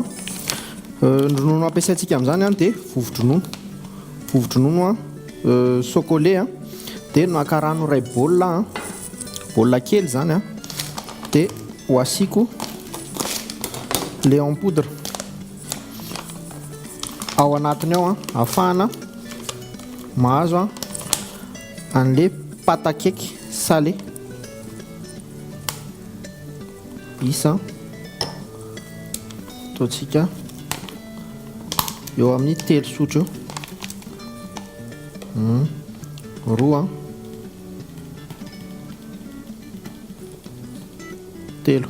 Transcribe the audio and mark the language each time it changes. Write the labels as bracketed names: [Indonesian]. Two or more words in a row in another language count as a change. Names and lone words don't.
[Malagasy] Ny ronono ampiasaintsika amin'izany dia vovo-dronono chocolat dia nakarano ray baolina kely zany dia ho asiako [French] lait en poudre [Malagasy] ao anatiny ao ahafahana mahazo an'ilay [French] pâte à cake salé. [Malagasy] Isa ataontsika eo amin'ny 3 sotro eo, roa, telo.